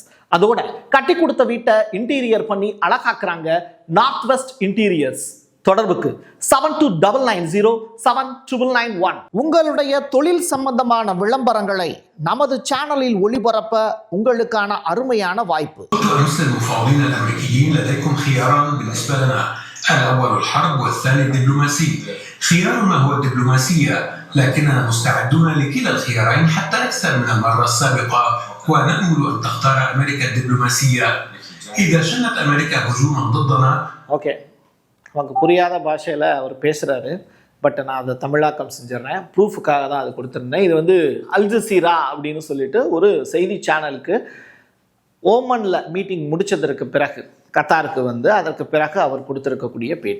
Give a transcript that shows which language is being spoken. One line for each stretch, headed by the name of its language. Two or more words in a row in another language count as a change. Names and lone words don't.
Tamil: அதோட கட்டி கொடுத்த வீட்டை இன்டீரியர் பண்ணி அழகாக்குறாங்க நார்த் வெஸ்ட் இன்டீரியர்ஸ். தொடர்புக்கு 72907991. உங்களுடைய தொழில் சம்பந்தமான விளம்பரங்களை நமது சேனலில் ஒளிபரப்ப உங்களுக்கான அருமையான வாய்ப்பு.
Arabic: المفاوضين الامريكيين لديكم خياران بالنسبه لنا، الاول الحرب والثاني الدبلوماسي. خيارنا هو الدبلوماسيه، لكننا مستعدون لكلا الخيارين حتى اكثر من المره السابقه، ونامل ان تختار امريكا الدبلوماسيه اذا شنت امريكا هجوما ضدنا.
Tamil: ஓகே, நமக்கு புரியாத பாஷையில் அவர் பேசுகிறாரு. பட் நான் அதை தமிழாக்கம் செஞ்சிடறேன். ப்ரூஃபுக்காக தான் அது கொடுத்துருந்தேன். இது அல் ஜசீரா அப்படின்னு சொல்லிட்டு ஒரு செய்தி சேனலுக்கு ஓமனில் மீட்டிங் முடித்ததற்கு பிறகு, கத்தாருக்கு அதற்கு பிறகு அவர் கொடுத்துருக்கக்கூடிய பேட்டி.